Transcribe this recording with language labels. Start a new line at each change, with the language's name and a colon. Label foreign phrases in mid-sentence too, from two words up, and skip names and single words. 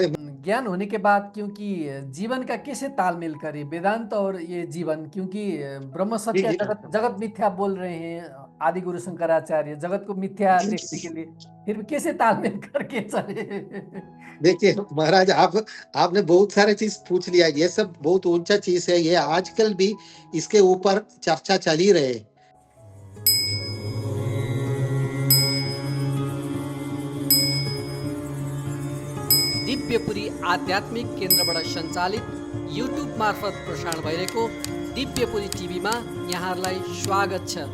Hindi: ज्ञान होने के बाद, क्योंकि जीवन का कैसे तालमेल करे वेदांत और ये जीवन, क्योंकि ब्रह्म सत्य जगत मिथ्या बोल रहे हैं आदि गुरु शंकराचार्य, जगत को मिथ्या देखने के लिए फिर भी कैसे तालमेल करके चले? देखिए महाराज, आपने बहुत सारे चीज पूछ लिया. ये सब बहुत ऊंचा चीज है. ये आजकल भी इसके ऊपर चर्चा चल ही रहे.
Nepali: दिव्यपुरी आध्यात्मिक केन्द्रबाट सञ्चालित युट्युब मार्फत प्रसारण भइरहेको दिव्यपुरी टिभीमा यहाँहरूलाई स्वागत छ।